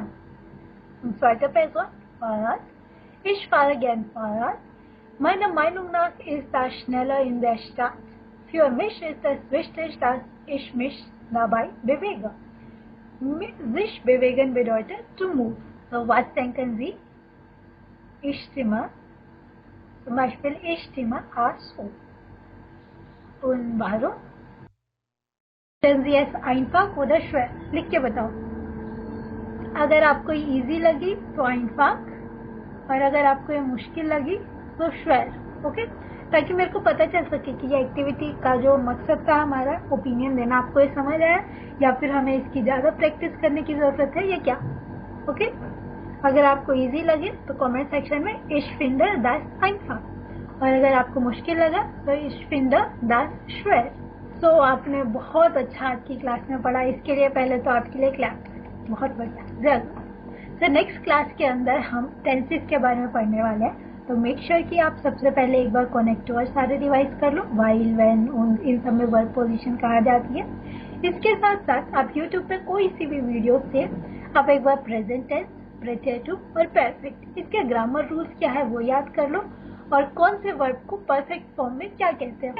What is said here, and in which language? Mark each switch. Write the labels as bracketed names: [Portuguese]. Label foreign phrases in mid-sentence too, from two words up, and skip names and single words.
[German] Und zweite Person, Fahrrad. Ich fahre gern Fahrrad. Meiner Meinung nach ist das schneller in der Stadt. Für mich ist es wichtig, dass ich mich dabei bewege. Sich bewegen bedeutet [English] to move. [German] So, was denken Sie? Ich stimme. Zum Beispiel, ich stimme A zu. Und warum? Finden Sie es einfach oder schwer? [Hindi] लिख के बताओ. अगर आपको ये इजी लगी तो einfach और अगर आपको ये मुश्किल लगी तो schwer. ओके, ताकि मेरे को पता चल सके कि ये एक्टिविटी का जो मकसद था हमारा ओपिनियन देना, आपको ये समझ आया या फिर हमें इसकी ज़्यादा प्रैक्टिस करने की ज़रूरत है या क्या. ओके, अगर आपको इजी लगे तो कमेंट सेक्शन में [German] ich finde das einfach, [Hindi] और अगर आपको मुश्किल लगा तो [German] ich finde das schwer. [Hindi] सो आपने बहुत अच्छा आज की क्लास में पढ़ा. इसके लिए पहले तो आपके लिए क्लास बहुत बढ़िया जरूर. तो [English] next class [Hindi] के अंदर हम टेंसेस के बारे में पढ़ने वाले हैं. तो [English] make sure [Hindi] कि आप सबसे पहले एक बार कनेक्ट और सारे रिवाइज कर लो. [English] while, when, [Hindi] इन सब में [English] verb position [Hindi] कहा जाती है. इसके साथ साथ आप यूट्यूब पे कोई सी भी वीडियो से आप एक बार [English] present tense, [Hindi] प्रेजेंटिव और परफेक्ट, इसके [English] grammar rules [Hindi] क्या है वो याद कर लो और कौन से वर्ब को [English] perfect form [Hindi] में क्या कहते हैं.